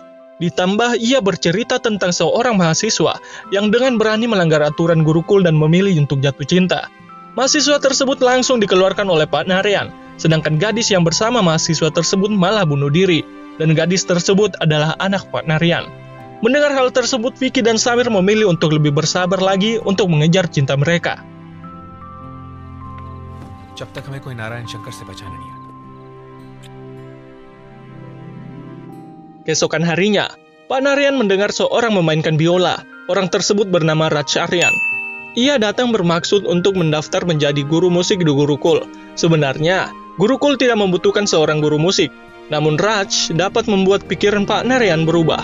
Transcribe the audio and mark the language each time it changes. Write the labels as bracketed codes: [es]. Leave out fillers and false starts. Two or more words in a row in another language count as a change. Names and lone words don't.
[id] Ditambah ia bercerita tentang seorang mahasiswa yang dengan berani melanggar aturan Gurukul dan memilih untuk jatuh cinta. Mahasiswa tersebut langsung dikeluarkan oleh Pak Narayan. Sedangkan gadis yang bersama mahasiswa tersebut malah bunuh diri, dan gadis tersebut adalah anak Pak Narayan. Mendengar hal tersebut, Vicky dan Samir memilih untuk lebih bersabar lagi untuk mengejar cinta mereka. [hi] जब तक हमें कोई नारायण शंकर से बचाना नहीं आता. [id] Keesokan harinya, Pak Narayan mendengar seorang memainkan biola. Orang tersebut bernama Raj Aryan. Ia datang bermaksud untuk mendaftar menjadi guru musik di Gurukul. Sebenarnya, Gurukul tidak membutuhkan seorang guru musik, namun Raj dapat membuat pikiran Pak Narayan berubah.